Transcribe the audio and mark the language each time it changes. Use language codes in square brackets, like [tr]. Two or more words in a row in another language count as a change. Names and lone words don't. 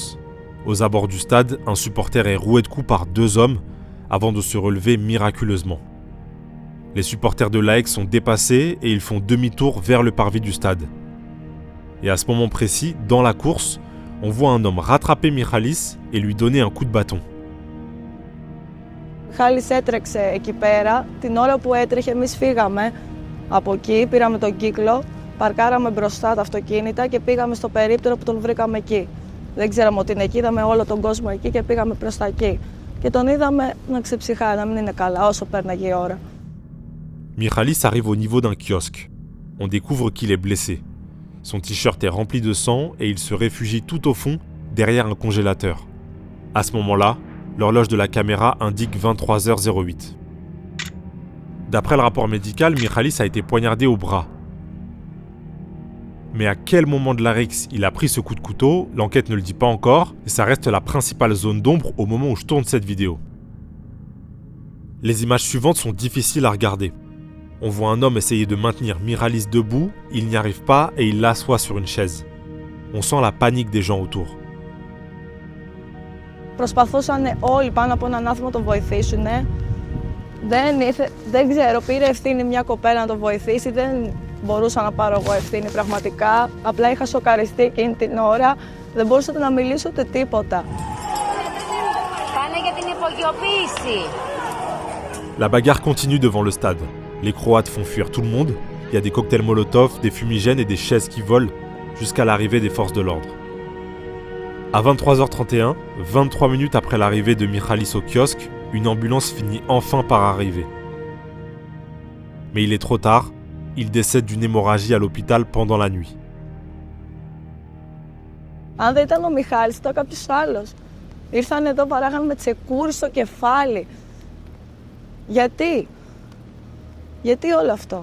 [fr] Aux abords du stade, un supporter est roué de coups par 2 hommes avant de se relever miraculeusement. Les supporters de l'AEK sont dépassés et ils font demi-tour vers le parvis du stade. Et à ce moment précis, dans la course, on voit un homme rattraper Michalis et lui donner un coup de bâton. [el] Michalis έτρεξε εκεί πέρα. Την ώρα που έτρεχε, εμείς φύγαμε από εκεί, πήραμε τον κύκλο, παρκάραμε μπροστά τα αυτοκίνητα και πήγαμε στο περίπτερο που τον βρήκαμε εκεί. Δεν ξέραμε ότι είναι εκεί, είδαμε όλο τον κόσμο εκεί και πήγαμε προς τα εκεί. Και τον είδαμε να ξεψυχάει, να μην είναι καλά όσο πέρναγε η ώρα. [fr] Michalis arrive au niveau d'un kiosque. On découvre qu'il est blessé. Son t-shirt est rempli de sang et il se réfugie tout au fond, derrière un congélateur. À ce moment-là, l'horloge de la caméra indique 23h08. D'après le rapport médical, Michalis a été poignardé au bras. Mais à quel moment de l'arrêt il a pris ce coup de couteau, l'enquête ne le dit pas encore, et ça reste la principale zone d'ombre au moment où je tourne cette vidéo. Les images suivantes sont difficiles à regarder. On voit un homme essayer de maintenir Michalis debout, il n'y arrive pas et il l'assoit sur une chaise. On sent la panique des gens autour. [el] Προσπαθούσαν όλοι πάνω από έναν άνθρωπο να τον βοηθήσουν. Δεν ξέρω, πήρε ευθύνη μια κοπέλα να τον βοηθήσει, δεν μπορούσα να πάρω εγώ ευθύνη πραγματικά. Απλά είχα σοκαριστεί εκείνη την ώρα, δεν μπορούσα να μιλήσω ούτε τίποτα. Κάνε για την υπογειοποίηση. [fr] La bagarre continue devant le stade. Les Croates font fuir tout le monde. Il y a des cocktails Molotov, des fumigènes et des chaises qui volent jusqu'à l'arrivée des forces de l'ordre. À 23h31, 23 minutes après l'arrivée de Michalis au kiosque, une ambulance finit enfin par arriver. Mais il est trop tard, il décède d'une hémorragie à l'hôpital pendant la nuit. [el] Αν δεν ήταν ο Μιχάλης, ήταν κάποιος άλλος. Ήρθαν εδώ, παράγαν με τσεκούρι στο κεφάλι. Γιατί όλο αυτό?